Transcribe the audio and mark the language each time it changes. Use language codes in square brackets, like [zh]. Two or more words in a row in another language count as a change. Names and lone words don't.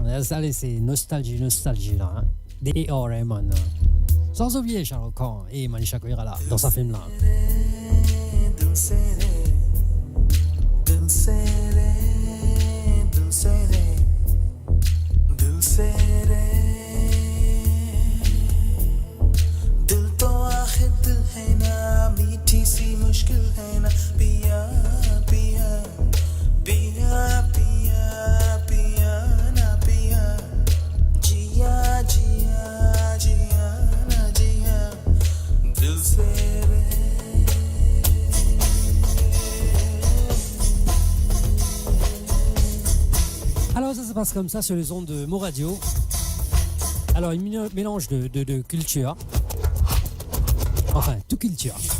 [fr] Allez, c'est nostalgie là. Hein. Des Raymond. Sans oublier Charles Khan et Manisha Koirala dans sa film là. Dil Serré, Dil Serré, Dil Serré. [hi] मीठी सी मुश्किल है ना पिया पिया पिया पिया पिया ना पिया जिया जिया जिया ना जिया दिल से [fr] Alors ça se passe comme ça sur les ondes de Mo Radio. Alors un mélange de culture. Enfin, tout culture.